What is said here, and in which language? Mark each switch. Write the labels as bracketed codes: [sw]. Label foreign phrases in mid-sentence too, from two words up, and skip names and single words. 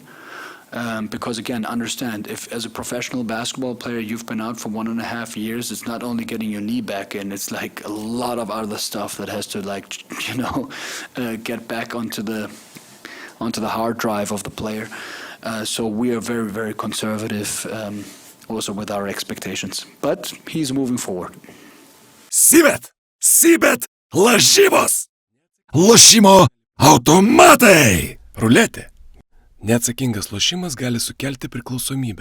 [en] Because again, understand, if as a professional basketball player you've been out for 1.5 years, it's not only getting your knee back in, it's like a lot of other stuff that has to get back onto the hard drive of the player. So we are very, very conservative also with our expectations. But he's moving forward. [lt] Sibet! Lažybos! Lošimo automatai! Ruletė. Neatsakingas lošimas gali sukelti priklausomybę.